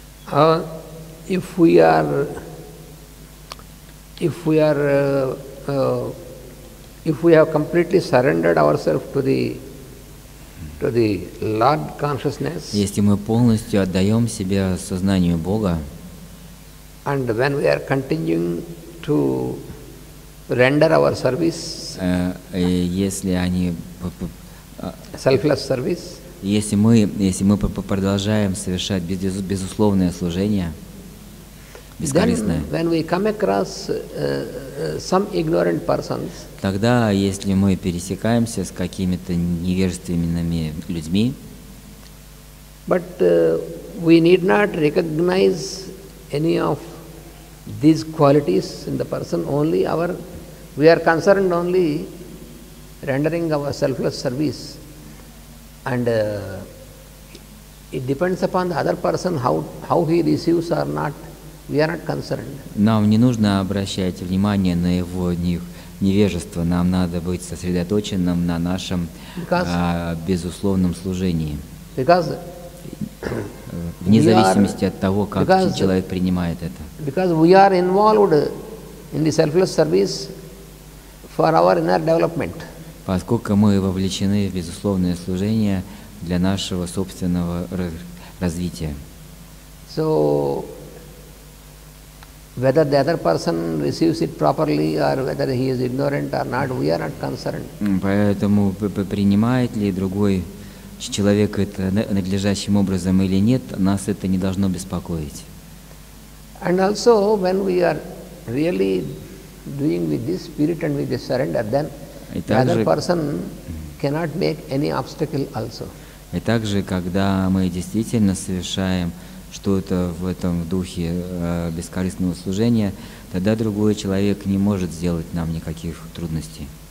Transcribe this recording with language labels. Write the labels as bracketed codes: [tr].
[en] If we have completely surrendered ourselves to the Lord consciousness, [ru] если мы полностью отдаем себя сознанию Бога, [en] and when we are continuing to render our service, [ru] если они [en] selfless service, [ru] если мы продолжаем совершать безусловное служение, бескорыстное, [en] then when we come across some ignorant persons, [ru] тогда, если мы пересекаемся с какими-то невежественными людьми, [en] but we need not recognize any of these qualities in the person, we are concerned only rendering our selfless service, and it depends upon the other person how he receives or not. We are not concerned. [ru] Нам не нужно обращать внимание на его невежество, нам надо быть сосредоточенным на нашем безусловном служении. Вне зависимости от того, как человек принимает это. [en] Because we are involved in the selfless service for our inner development. [ru] Поскольку мы вовлечены в безусловное служение для нашего собственного развития. [en] So, whether the other person receives it properly or whether he is ignorant or not, we are not concerned. [ru] Поэтому принимает ли другой человек это надлежащим образом или нет, нас это не должно беспокоить. [en] And also, when we are really doing with this spirit and with this surrender, then the other person cannot make any obstacle also. [ru] И также, когда мы действительно совершаем что-то в этом духе бескорыстного служения, тогда другой человек не может сделать нам никаких трудностей.